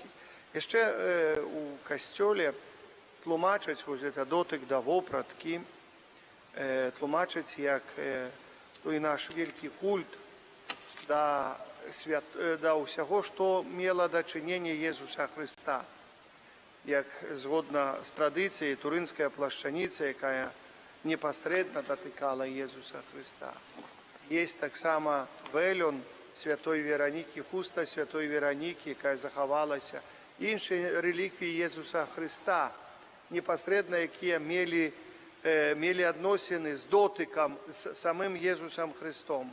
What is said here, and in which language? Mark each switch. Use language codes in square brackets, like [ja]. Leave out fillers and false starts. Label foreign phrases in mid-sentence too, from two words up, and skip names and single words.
[be] Яшчэ у касцёле тлумачаць вось гэта дотык да вопраткі, тлумачаць як той наш вялікі культ да ўсяго, што мела дачыненне Езуса Христа. [uk] як згодна з традицією, туринська плащаниця, яка непосредственно датикала Єсуса Христа. Є так само велюн Святої Вероніки, хуста Святої Вероніки, яка заховалася, інші реліквії Єсуса Христа, непосредственно які мали відносини з дотиком з самим Єсусом Христом.